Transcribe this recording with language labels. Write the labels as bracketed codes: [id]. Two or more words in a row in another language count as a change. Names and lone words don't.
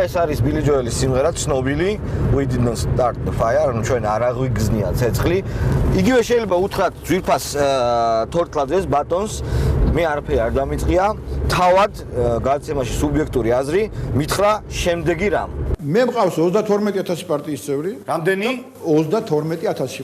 [ka] ეს არის Billy Joel-ის სიმღერა ცნობილი. [en] We didn't start the fire. [ka] ანუ ჩვენ არ აღვიგზნია ცეცხლი. იგივე შეიძლება უთხრათ ძვირფას თორტლაძეს ბატონს. მე არაფერი არ დამიწყია. თავად გადაცემაში სუბიექტური აზრი მითხრა შემდეგი რამ. მე მყავს 32000 პარტიის წევრი. რამდენი? 32000.